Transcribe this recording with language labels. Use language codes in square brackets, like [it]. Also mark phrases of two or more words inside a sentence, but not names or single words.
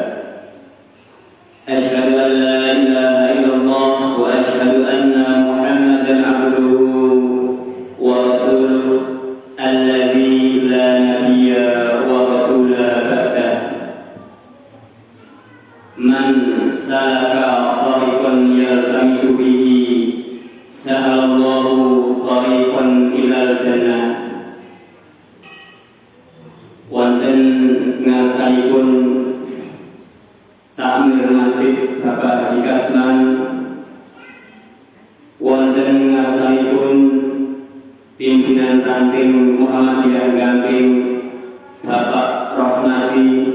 [ar] أشهد أن لا إله إلا الله وأشهد أن محمدا عبده ورسوله الذي لا نبي ورسول بعده. من سلك طريقا يلتمس به سهل الله طريقا إلى الجنة. [jv] Wonten ngarsanipun takmir masjid Bapak Haji Kasman, wonten ngarsanipun pimpinan Tantim Muhammadiyah Gamping Bapak Rohmati,